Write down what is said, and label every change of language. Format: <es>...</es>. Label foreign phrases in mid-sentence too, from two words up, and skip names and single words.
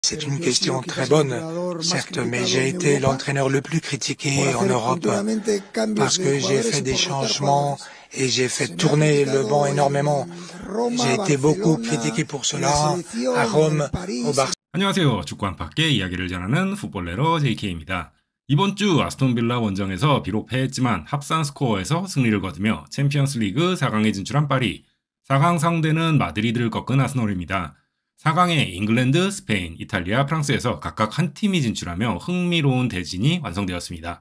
<fr>C'est une question très bonne, certes, mais j'ai été l'entraîneur le plus critiqué en Europe parce que j'ai fait des changements et j'ai fait tourner le banc énormément. J'ai été beaucoup critiqué pour cela à Rome, au Barça.</fr> <ko>안녕하세요. 축구 안팎의 이야기를 전하는 풋볼레러 JK입니다. 이번 주 아스톤 빌라 원정에서 비록 패했지만 합산 스코어에서 승리를 거두며 챔피언스 리그 4강에 진출한 파리. 4강 상대는 마드리드를 꺾은 아스널입니다. 4강에 잉글랜드, 스페인, 이탈리아, 프랑스에서 각각 한 팀이 진출하며 흥미로운 대진이 완성되었습니다.</ko>